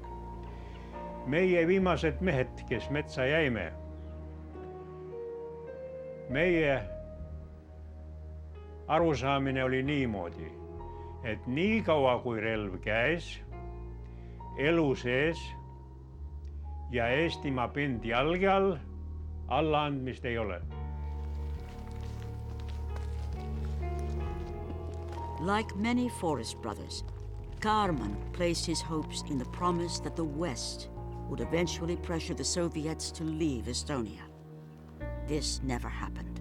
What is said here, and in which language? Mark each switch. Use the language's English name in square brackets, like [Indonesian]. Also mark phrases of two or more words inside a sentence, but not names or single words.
[Estonian] Meie viimased mehed, kes metsa jäime, meie arusaamine oli niimoodi, et nii kaua kui relv käes, elu sees ja Eestimaa pind jalge all, allaandmist ei ole. [English] Like many Forest Brothers, Kaarman placed his hopes in the promise that the West would eventually pressure the Soviets to leave Estonia. This never happened.